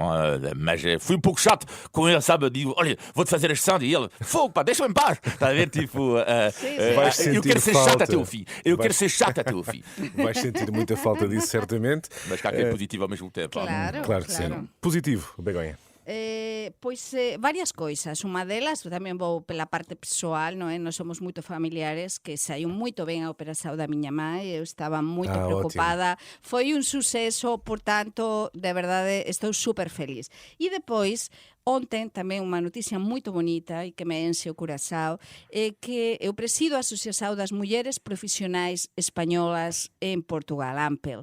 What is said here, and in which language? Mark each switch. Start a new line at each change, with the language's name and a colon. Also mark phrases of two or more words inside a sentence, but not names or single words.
Portuguese: Mas fui um pouco chato com ele, sabe? Digo, olha, vou-te fazer a gestão. E ele, fogo, pá, deixa-me em paz. Está a ver? Tipo, eu quero ser chato até o fim. Quero ser chato até o fim. Vais sentir muita falta disso, certamente. Mas cá que é positivo ao mesmo tempo. Claro que sim. Positivo, Begonha. Varias coisas.
Galician: Unha delas, tamén vou pela parte persoal, non é? Nós somos moito familiares, que saiu moito ben a operación da miña mãe, eu estaba moito preocupada.
Portuguese: Ótimo.
Galician: Foi un suceso, por tanto, de verdade, estou super feliz. E depois, ontem tamén unha noticia moito bonita e que me enche o corazao é que eu presido a Asociación das Mulleres Profesionais Españolas en Portugal, AMPEL.